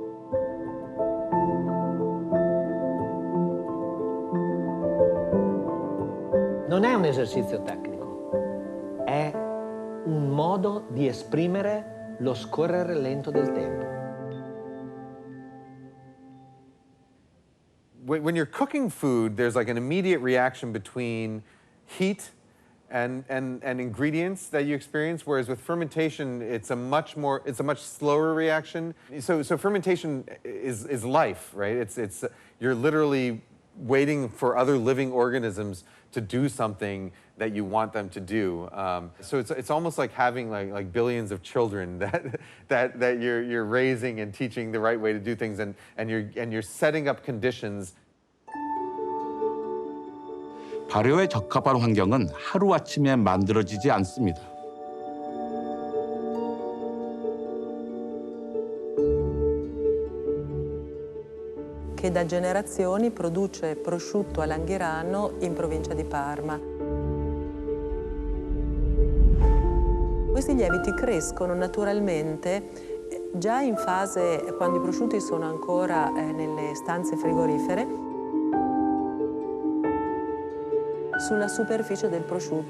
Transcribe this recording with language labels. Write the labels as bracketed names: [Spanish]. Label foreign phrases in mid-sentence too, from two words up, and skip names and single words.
[Italian] Non è un esercizio tecnico, è un modo di esprimere lo scorrere lento del tempo. [English] When you're cooking food, there's like an immediate reaction between heat and ingredients that you experience, whereas with fermentation, it's a much slower reaction. So fermentation is life, right? It's you're literally waiting for other living organisms to do something that you want them to do. So it's almost like having like billions of children that you're raising and teaching the right way to do things, and you're setting up conditions. [Korean] 발효에 적합한 환경은 하루아침에 만들어지지 않습니다. [Italian] Che da generazioni produce prosciutto a Langhirano in provincia di Parma. Questi lieviti crescono naturalmente già in fase, quando i prosciutti sono ancora nelle stanze frigorifere, sulla superficie del prosciutto.